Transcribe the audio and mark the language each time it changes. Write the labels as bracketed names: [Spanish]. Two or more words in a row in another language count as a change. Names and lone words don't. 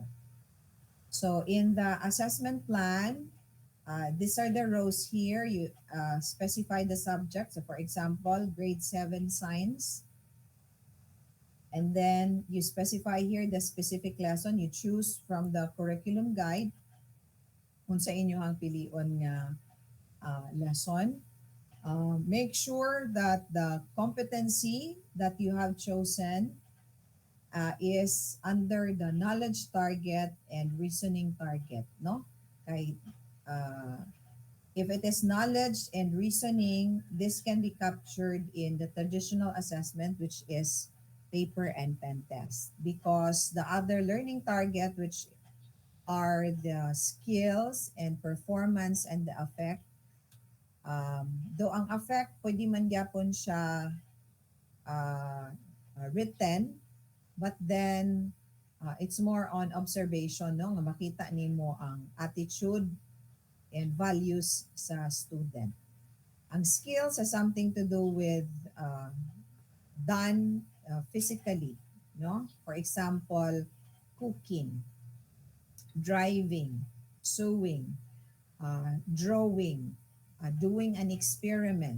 [English] So in the assessment plan, these are the rows here. You specify the subject. So for example, grade 7 science. And then you specify here the specific lesson. You choose from the curriculum guide [Cebuano] kung sa inyo ang pilion nga [English] lesson. Make sure that the competency that you have chosen is under the knowledge target and reasoning target, no? Kay, uh, if it is knowledge and reasoning, this can be captured in the traditional assessment, which is paper and pen test. Because the other learning target, which are the skills and performance and the affect, though [Cebuano] ang affect, pwede man gyapon siya [English] uh, written, but then it's more on observation, no? [Cebuano] Nga makita nimo ang [English] attitude and values [Cebuano] sa student. [English] Ang skills has something to do with uh, done physically, no? For example, cooking, driving, sewing, drawing, doing an experiment.